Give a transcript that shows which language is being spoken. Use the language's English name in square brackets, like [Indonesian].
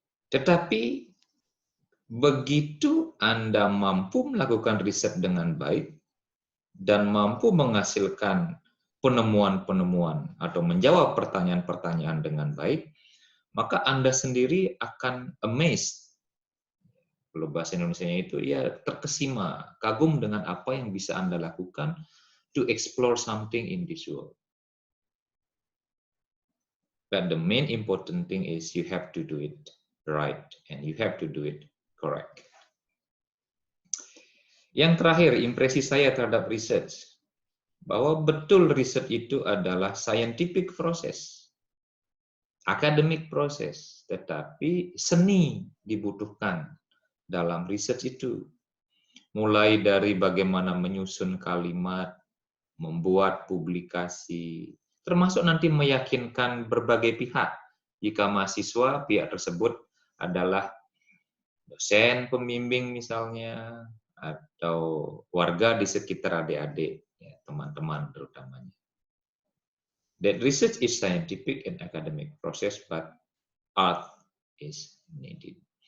[Indonesian] Tetapi begitu Anda mampu melakukan riset dengan baik dan mampu menghasilkan penemuan-penemuan atau menjawab pertanyaan-pertanyaan dengan baik, maka Anda sendiri akan amazed. Kalau bahasa Indonesianya itu ya terkesima, kagum dengan apa yang bisa Anda lakukan to explore something in this world. [English] But the main important thing is you have to do it right and you have to do it correct. [Indonesian] Yang terakhir, impresi saya terhadap research. Bahwa betul riset itu adalah scientific process, academic process, tetapi seni dibutuhkan dalam riset itu. Mulai dari bagaimana menyusun kalimat, membuat publikasi, termasuk nanti meyakinkan berbagai pihak. Jika mahasiswa, pihak tersebut adalah dosen, pembimbing misalnya, atau warga di sekitar adik-adik, ya, teman-teman terutamanya. [English] That research is scientific and academic process, but art is needed.